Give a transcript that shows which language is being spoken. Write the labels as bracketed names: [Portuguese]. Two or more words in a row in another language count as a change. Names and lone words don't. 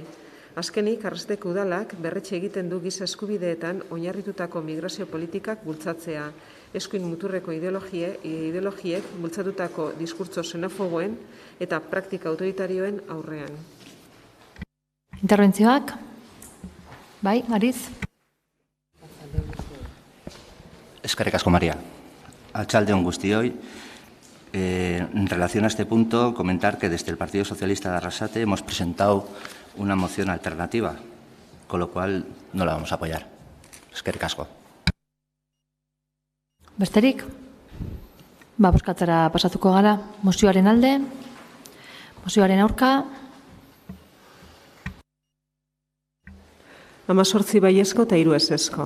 [Basque] Azkenik, Arrastek Udalak berretxe egiten du giza eskubideetan oinarritutako migrazio politikak bultzatzea, eskuin muturreko ideologiek bultzatutako diskurtso xenofoboen eta praktika autoritarioen aurrean. Interbentzioak? Bai, Ariz? Eskerrik asko, María. Arratsalde on guztioi. [Spanish] En relación a este punto, comentar que desde el Partido Socialista de Arrasate hemos presentado una moción alternativa, con lo cual no la vamos a apoyar. [Basque] Eskerrik asko. Besterik? Bozkatzera pasatuko gara. Mozioaren alde, mozioaren aurka. 18 baiezko eta 3 ezezko.